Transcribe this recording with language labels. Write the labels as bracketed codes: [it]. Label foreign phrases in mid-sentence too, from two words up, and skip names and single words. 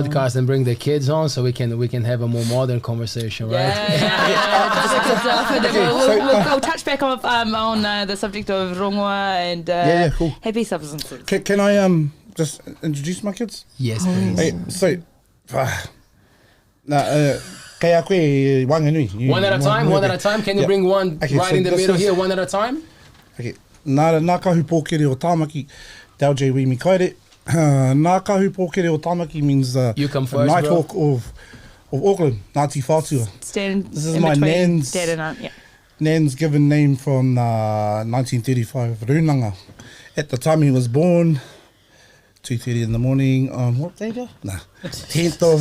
[en] podcast and bring the kids on, so we can have a more modern conversation, right? We'll touch back on the subject of rongoa and cool. happy substances. Can I just introduce my kids? Yes, please. Hey, so, [mi] kei a koe wanganui. [en] One at a time. One at a time. Can you bring one Okay, right so in the this middle is- here? One at a time. Okay. [mi] Nā kahu pōkere o Tāmaki, Awhina Mikaere. [en] Nā kahu pōkere o Tāmaki means You come the first, bro. Nighthawk of Auckland, Ngāti Whātua. Stand This is in my between nan's- dad and aunt. Yeah. Nan's given name from 1935, Runanga. At the time he was born, 2:30 in the morning on what day? Nah, 10th of